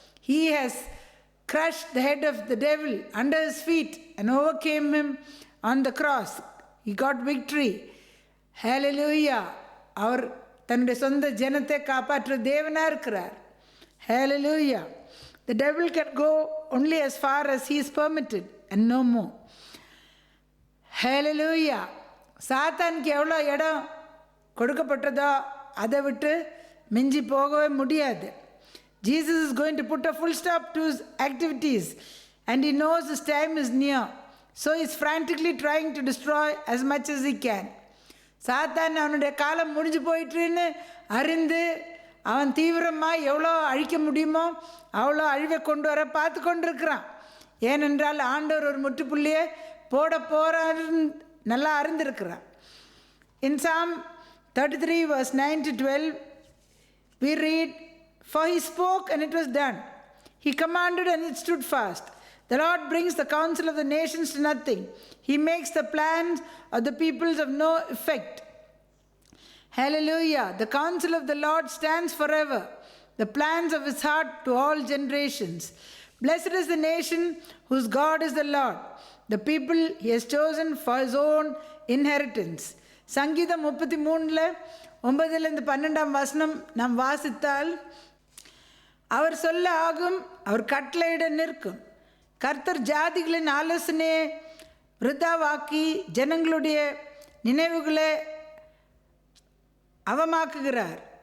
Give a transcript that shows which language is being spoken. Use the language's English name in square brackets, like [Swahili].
[English] He has crushed the head of the devil under his feet and overcame him on the cross. He got victory. Hallelujah. [Tamil] அவர் தன்னுடைய சொந்த ஜனத்தை காப்பாற்ற தேவனாக இருக்கிறார். [English] Hallelujah. The devil can go only as far as he is permitted and no more. Hallelujah. [Tamil] சாத்தானுக்கு எவ்வளோ இடம் கொடுக்கப்பட்டதோ அதை விட்டு மிஞ்சி போகவே முடியாது. [English] Jesus is going to put a full stop to his activities and he knows his time is near. So he's frantically trying to destroy as much as he can. [Tamil] சாத்தான் அவனுடைய காலம் முடிஞ்சு போயிட்டுன்னு அறிந்து அவன் தீவிரமாக எவ்வளோ அழிக்க முடியுமோ அவ்வளோ அழிவை கொண்டு வர பார்த்து கொண்டிருக்கிறான். ஏனென்றால் ஆண்டவர் ஒரு முற்றுப்புள்ளியை போட போகிறான்னு நல்லா அறிந்திருக்கிறான். [English] In Psalm 33 verse 9 to 12 we read, "For he spoke and it was done. He commanded and it stood fast. The Lord brings the counsel of the nations to nothing. He makes the plans of the peoples of no effect." Hallelujah. The counsel of the Lord stands forever, the plans of his heart to all generations. Blessed is the nation whose God is the Lord, the people he has chosen for his own inheritance. [Tamil] சங்கீதம் 33:9-12 நாம் வாசித்தால், அவர் சொல்ல ஆகும், அவர் கட்டளையிட நிற்கும். கர்த்தர் ஜாதிகளின் ஆலோசனையை விருதாவாக்கி ஜனங்களுடைய நினைவுகளை அவமாக்குகிறார்.